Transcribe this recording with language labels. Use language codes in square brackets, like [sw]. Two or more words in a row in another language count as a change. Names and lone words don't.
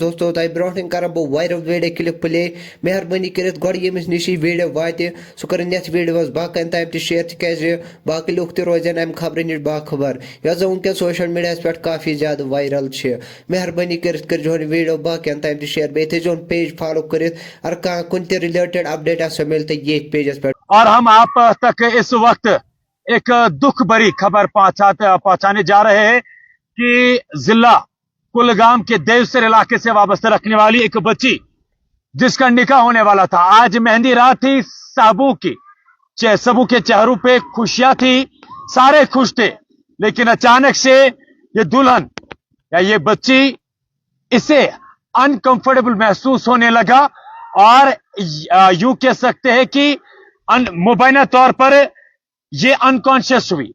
[ks] دوستو تۄہہِ برونٛٹھ کران بہٕ وایرل ویٖڈیو کلپ پلے. مہربٲنی کٔرِتھ گۄڈٕ ییٚمِس نِش یہِ ویٖڈیو واتہِ سُہ کرن یتھ ویٖڈیوس باقین تام تہِ شیر تِکیازِ باقٕے لُکھ تہِ روزن امہِ خبرٕ نِش باخبر یۄس زن وٕنکیٚن سوشل میڈیاہس پٮ۪ٹھ کافی زیادٕ وایرل چھِ. مہربٲنی کٔرِتھ کٔرۍزِہون یہِ ویٖڈیو باقین تام تہِ شیر. بیٚیہِ تھٲیزِہون پیج فالو کٔرِتھ اگر کانٛہہ کُنہِ تہِ رِلیٹڈ اپڈیٹ آسہِ مِلہِ تہٕ ییٚتھۍ پیجس پٮ۪ٹھ. [ur] اور ہم آپ تک اس وقت ایک دکھ بری خبر پہنچانے جا رہے ہیں کہ ضلع کلگام کے دیوسر علاقے سے وابستہ رکھنے والی ایک بچی جس کا نکاح ہونے والا تھا. آج مہندی رات تھی سبوں کے چہروں پہ خوشیاں تھی، سارے خوش تھے، لیکن اچانک سے یہ دلہن یا یہ بچی اسے انکمفرٹیبل محسوس ہونے لگا اور یوں کہہ سکتے ہیں کہ مبینہ طور پر یہ انکانشیس ہوئی.